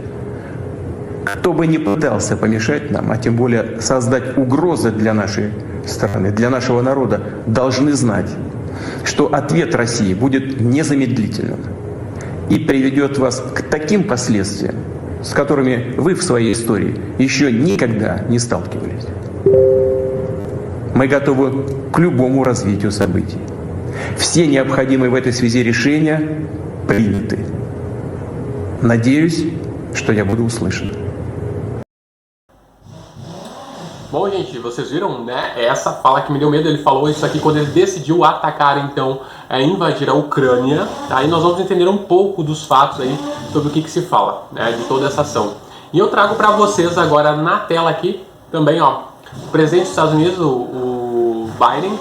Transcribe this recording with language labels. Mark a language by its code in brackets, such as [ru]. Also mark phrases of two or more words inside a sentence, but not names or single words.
[ru] Кто бы ни пытался помешать нам, а тем более создать угрозы для нашей страны, для нашего народа, должны знать, что ответ России будет незамедлительным и приведет вас к таким последствиям, с которыми вы в своей истории еще никогда не сталкивались. Мы готовы к любому развитию событий. Все необходимые в этой связи решения приняты. Надеюсь, что я буду услышан. [pt] Bom, gente, vocês viram, né? Essa fala que me deu medo. Ele falou isso aqui quando ele decidiu atacar, então, invadir a Ucrânia. Aí nós vamos entender um pouco dos fatos aí sobre o que se fala, né, de toda essa ação. E eu trago para vocês agora na tela aqui também, ó, o presidente dos Estados Unidos, o Biden.